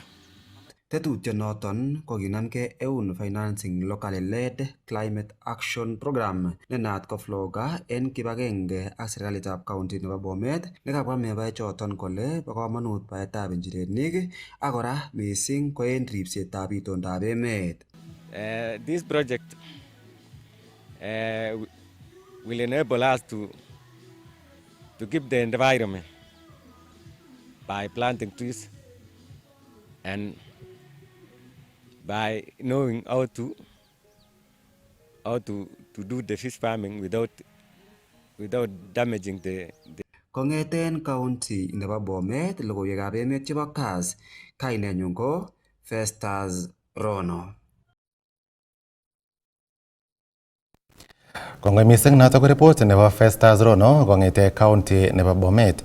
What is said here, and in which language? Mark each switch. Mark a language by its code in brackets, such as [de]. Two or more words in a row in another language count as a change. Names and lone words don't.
[kln] Tetutyonoton ko kinamgei eun Financing Locally Led Climate Action Program nenaat ko FLOGA en kibagenge ak serikalitab county nebo Bomet nekabwa membaechoton kole bo komonut baetab injirenik ak kora mising ko en ripsetab itondab emet. [en] This project will enable us to keep the environment by planting trees and by knowing how to do the fish farming without damaging the [kln] Kong'eten county nebo Bomet logoiwekab emet chebo Kass, kainenyun ko Festus Rono. Kongoi mising notok ko report nebo Festus Rono kong'ete county nebo Bomet.